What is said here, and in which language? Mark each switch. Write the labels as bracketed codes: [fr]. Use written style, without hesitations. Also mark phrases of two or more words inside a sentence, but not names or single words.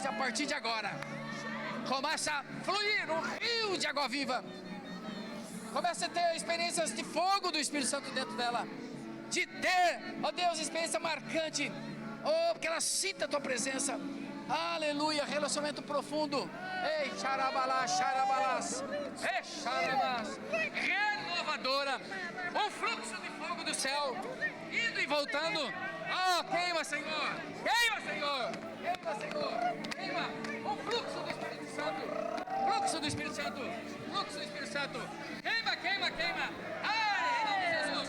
[pt] E a partir de agora começa a fluir um rio de água viva. Começa a ter experiências de fogo do Espírito Santo dentro dela. De ter, ó Deus, experiência marcante. Oh, porque ela sinta a tua presença. Aleluia, relacionamento profundo. Ei, xarabalás, xarabalás. Ei, xarabás. Renovadora. Um fluxo de fogo do céu, indo e voltando. Oh, queima, Senhor. Queima, Senhor. Queima, Senhor. Queima. Um fluxo do Espírito Santo. Fluxo do Espírito Santo. Fluxo do Espírito Santo. Queima, queima, queima. Ai, em nome de Jesus.